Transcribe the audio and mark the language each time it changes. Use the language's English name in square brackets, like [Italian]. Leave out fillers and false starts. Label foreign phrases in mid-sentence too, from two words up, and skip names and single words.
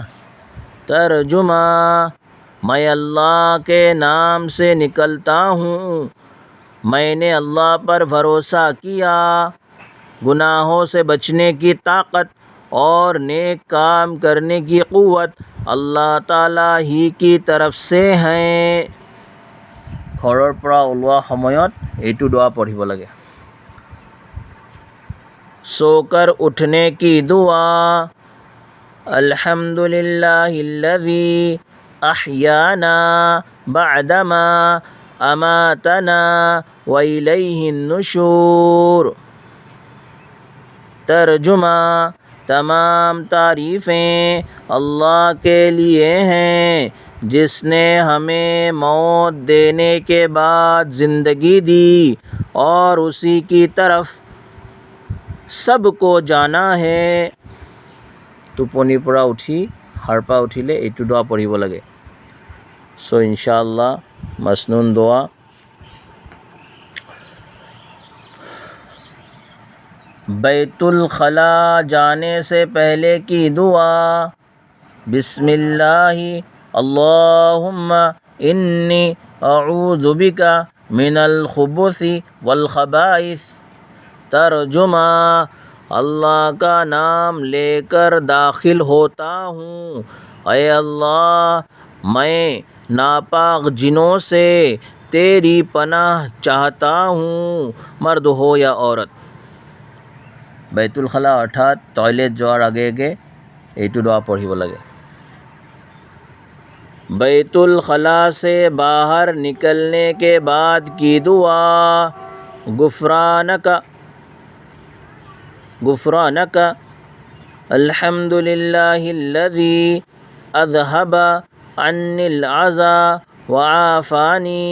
[Urdu] ترجمہ: میں اللہ کے نام سے نکلتا ہوں، میں نے اللہ پر بھروسہ کیا۔ گناہوں سے بچنے کی طاقت اور نیک کام کرنے کی قوت اللہ تعالیٰ ہی کی طرف سے ہیں۔ [Assamese] ঘৰৰ পৰা ওলোৱা সময়ত এইটো দোৱা পঢ়িব লাগে۔ [Urdu] سو کر اٹھنے کی دعا۔ [Arabic] الحمد للہ الذی احیانا بعدما اماتنا والیہ النشور۔ [Urdu] ترجمہ: تمام تعریفیں اللہ کے لیے ہیں جس نے ہمیں موت دینے کے بعد زندگی دی اور اسی کی طرف سب کو جانا ہے۔ [Assamese] টোপনিৰ পৰা উঠি সাৰ পৰা উঠিলে এইটো দোৱা পঢ়িব লাগে। [Urdu] সো ইনশাআল্লাহ مسنون دعا۔ بیت الخلاء جانے سے پہلے کی دعا۔ [Arabic] بسم اللہ اللہم انی اعوذ بک من الخبث والخبائث۔ [Urdu] ترجمہ: اللہ کا نام لے کر داخل ہوتا ہوں، اے اللہ میں ناپاک جنوں سے تیری پناہ چاہتا ہوں، مرد ہو یا عورت۔ بیت الخلاء [Assamese] অর্থাৎ টয়লেট যাওয়ার আগে আগে এইটো দোয়া পড়িব লাগে। [Urdu] بیت الخلاء سے باہر نکلنے کے بعد کی دعا۔ [Arabic] غفرانک الحمد للہ الذی اذہب عنی العزا وعافانی۔